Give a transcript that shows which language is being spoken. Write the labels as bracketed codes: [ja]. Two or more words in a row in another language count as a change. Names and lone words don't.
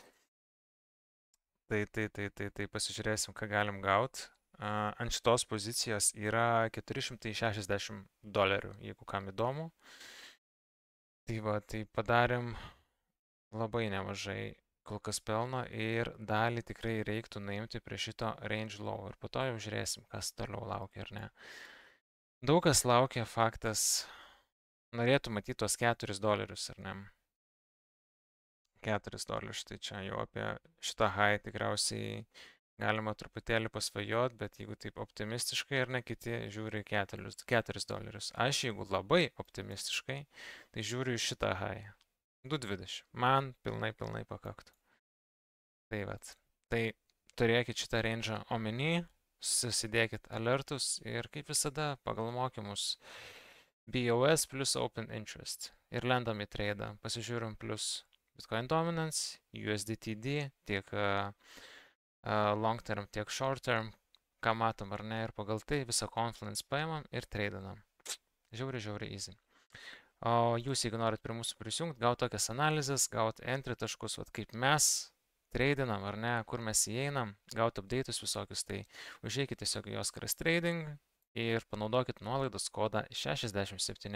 [lt] Tai pasižiūrėsim, ką galim gauti. Ant šitos pozicijos yra $460, jeigu kam įdomu. Tai va, tai padarėm labai nemažai kol kas pelno ir dalį tikrai reiktų nuimti prie šito [en] range low [lt] ir po to jau žiūrėsim, kas toliau laukia ar ne. Daug kas laukia, faktas, norėtų matyti tos $4, ar ne. $4, tai čia jau apie šitą high tikriausiai galima truputėlį pasvajot, bet jeigu taip optimistiškai ar ne, kiti žiūri $4. Aš jeigu labai optimistiškai, tai žiūriu į šitą high. 2.20. Man pilnai pakaktų. Tai vat. Tai turėkit šitą range omeny, susidėkit alertus ir kaip visada pagal mokymus BOS plus [en] open interest. [lt] Ir lendam į tradą. Pasižiūrim plus Bitcoin dominance, USDTD, tiek [en] long term, [lt] tiek [en] short term, [lt] ką matom ar ne, ir pagal tai visą confluence paimam ir tradinam. Žiauriai easy. O jūs, jeigu norit prie mūsų prisijungti, gauti tokias analizės, gauti entry taškus, vat kaip mes tradinam ar ne, kur mes įeinam, gauti update'us visokius, tai užeikit tiesiog į Oskaras Trading ir panaudokit nuolaidos kodą 67.